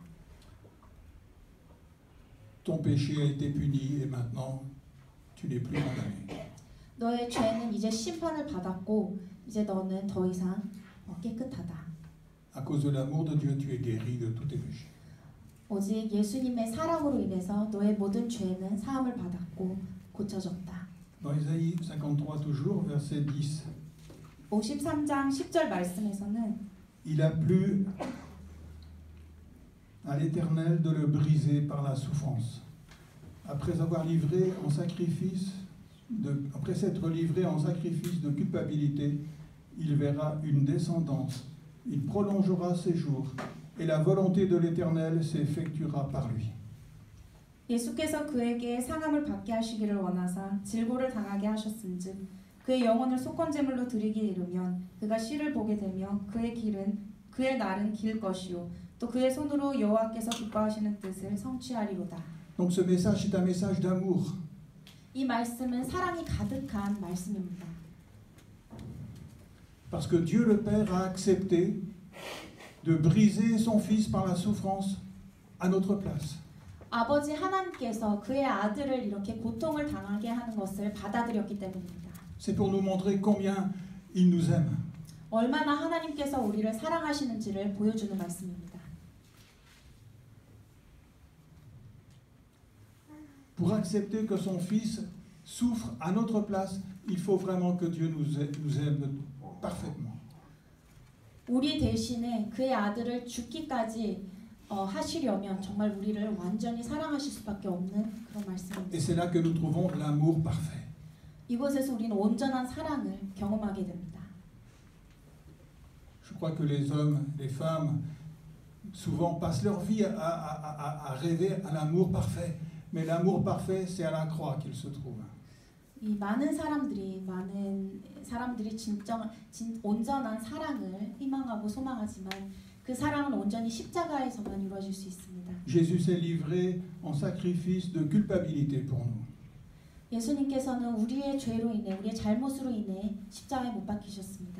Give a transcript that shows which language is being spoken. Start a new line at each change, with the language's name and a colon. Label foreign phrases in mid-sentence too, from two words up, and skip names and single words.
French: Ton péché a été puni et maintenant tu n'es plus condamné.
Korean: 너의 죄는 이제 심판을 받았고 이제 너는 더 이상 깨끗하다.
French: À cause de l'amour de Dieu, tu es guéri de tous tes péchés.
Korean: 오직 예수님의 사랑으로 인해서 너의 모든 죄는 사함을 받았고 고쳐졌다.
French: Dans Ésaïe 53 toujours, verset 10.
Korean: 53장 10절 말씀에서는
French: Il a plu à l'Éternel de le briser par la souffrance. Après avoir livré en sacrifice, après s'être livré en sacrifice de culpabilité, il verra une descendance. Il prolongera ses jours, et la volonté de l'Éternel s'effectuera par lui.
Korean: 예수께서 그에게 상함을 받게 하시기를 원하사 질고를 당하게 하셨은즉 그의 영혼을 속건제물로 드리기에 이르면 그가 씨를 보게 되며 그의 날은 길 것이요 또 그의 손으로 여호와께서 기뻐하시는 뜻을 성취하리로다.
French: Donc ce message est un message d'amour.
Korean: 이 말씀은 사랑이 가득한 말씀입니다.
French: Parce que Dieu le Père a accepté de briser son Fils par la souffrance à notre place.
Korean: 아버지 하나님께서 그의 아들을 이렇게 고통을 당하게 하는 것을 받아들였기 때문입니다.
French: C'est pour nous montrer combien il nous aime.
Korean: 얼마나 하나님께서 우리를 사랑하시는지를 보여주는 말씀입니다.
French: Pour accepter que son Fils souffre à notre place, il faut vraiment que Dieu nous aime parfaitement.
Korean: 우리 대신에 그의 아들을 죽기까지 하시려면 정말 우리를 완전히 사랑하실 수밖에 없는 그런 말씀입니다.
French: Et c'est là que nous trouvons l'amour parfait.
Korean: 이곳에서 우리는 온전한 사랑을 경험하게 됩니다.
French: Je crois que les hommes, les femmes, souvent passent leur vie à rêver à l'amour parfait. Mais l'amour parfait, c'est à la croix qu'il se trouve.
Korean: 이 많은 사람들이 온전한 사랑을 희망하고 소망하지만 그 사랑은 온전히 십자가에서만 이루어질 수 있습니다.
French: Jésus s'est livré en sacrifice de culpabilité pour nous.
Korean: 예수님께서는 우리의 죄로 인해, 우리의 잘못으로 인해 십자가에 못 박히셨습니다.